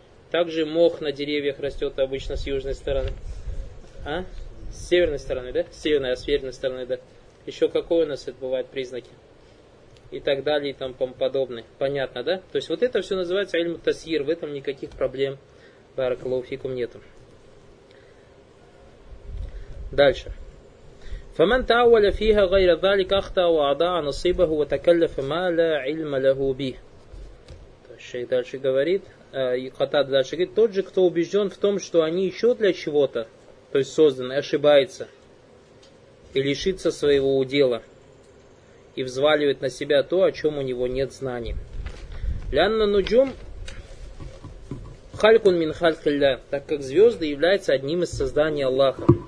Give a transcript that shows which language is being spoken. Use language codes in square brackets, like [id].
[ru] Также мох на деревьях растет обычно с южной стороны. А? С северной стороны, да? С северной, а с верхней стороны, да. Еще какой у нас это бывает признаки? И так далее, и тому подобное. Понятно, да? То есть вот это все называется «Ильм Тасьир». В этом никаких проблем, баракаллаху фикум, нету. Дальше. [ar] فمن تأول فيها غير ذلك أخطأ وأضاع نصيبه وتكلف ما لا علم له به. [ru] Шейх дальше говорит, и Катад дальше говорит, тот же, кто убежден в том, что они еще для чего-то, то есть созданы, ошибается и лишится своего удела и взваливает на себя то, о чем у него нет знаний. [ar] Лянна нуджум халькун мин халькилля, [ru] так как звезды являются одним из созданий Аллаха.